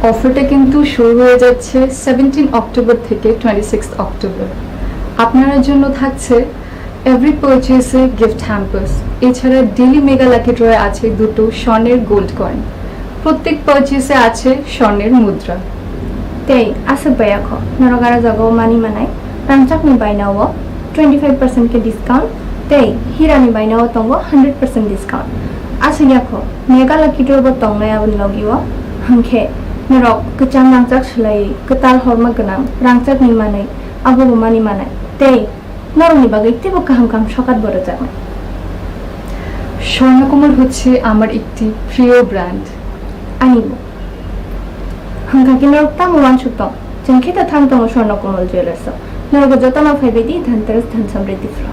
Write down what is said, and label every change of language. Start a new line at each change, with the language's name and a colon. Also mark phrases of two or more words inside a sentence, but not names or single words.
Bangla: অফারটা কিন্তু শুরু হয়ে যাচ্ছে 17 অক্টোবর থেকে 26 অক্টোবর। আপনার জন্য থাকছে
English: every purchase gift hampers,
Bangla: এছাড়া
English: daily mega lucky draw
Bangla: আছে দুটো স্বর্ণের
English: gold coin,
Bangla: প্রত্যেক পারচেসে আছে স্বর্ণের মুদ্রা।
Kok Borok: Tei asa baya ko narogara jago mani manai rangchak ni bainawo 25% ke discount tei hira ni bainawo tongo 100% discount asa yako
English: mega lucky draw
Kok Borok: bo tongnai abun logiwo hangkhe narok kechang rangchak slai ketal horma ganang rangchak ni manai abo bo mani manai tei noroni bagai tebo kaham kam sokat boro jagna।
Bangla: স্বর্ণকমল হচ্ছে আমার একটি প্রিয় ব্র্যান্ড।
Kok Borok: Anibo hangkaki norok tamo wanshuktong jeng kita thang tongo swarnakomal jewelers norogo jotano phaibedi
Bangla: ধনতেরাস ধন সমৃদ্ধি
Kok Borok: flo।